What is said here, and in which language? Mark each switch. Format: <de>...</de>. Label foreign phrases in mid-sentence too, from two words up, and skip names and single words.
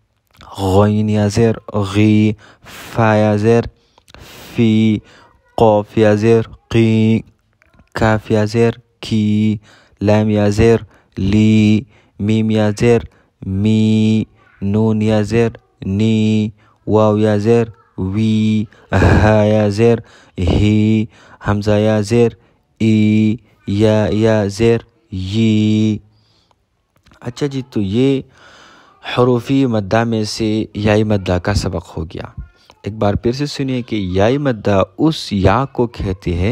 <ur>غین یا زیر غی، فا یا زیر فی، قاف یا زیر قی، کاف یا زیر کی، لام یا زیر لی، میم یا زیر می، نون یا زیر نی، واو یا زیر وی، ہا یا زیر ہی، حمزہ یا زیر ای، یا زیر یی. اچھا جی، تو یہ حروفی مدہ میں سے یائی مدہ کا سبق ہو گیا. ایک بار پھر سے سنیے کہ یائی مدہ اس یا کو کہتے ہیں.</ur>